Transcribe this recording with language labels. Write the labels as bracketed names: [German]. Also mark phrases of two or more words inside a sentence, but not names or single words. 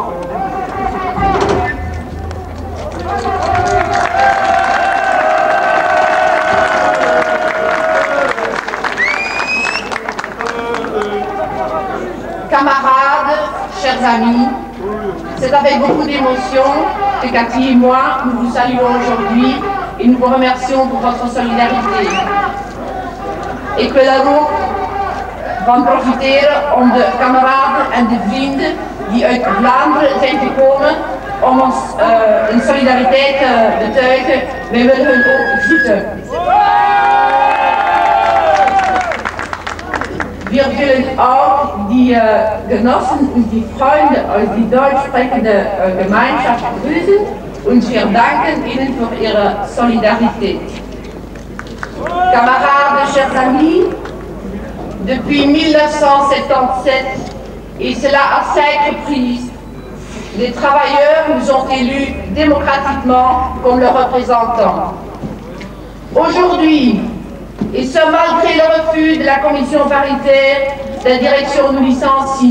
[French] Camarades, chers amis, c'est avec beaucoup d'émotion que Cathy et moi, nous vous saluons aujourd'hui et nous vous remercions pour votre solidarité. [Dutch] Ik wil er ook van profiteren om de kameraden en de vrienden die uit Vlaanderen zijn gekomen om ons in solidariteit te betuigen. Wij willen hun ook groeten. [German] Wir willen auch die Genossen und die Freunde aus der deutsch sprechenden Gemeinschaft grüßen und wir danken ihnen für ihre Solidarität. [French] Camarades, chers amis, depuis 1977, et cela à 5 reprises, les travailleurs nous ont élus démocratiquement comme leurs représentants. Aujourd'hui, et ce malgré le refus de la commission paritaire, la direction nous licencie.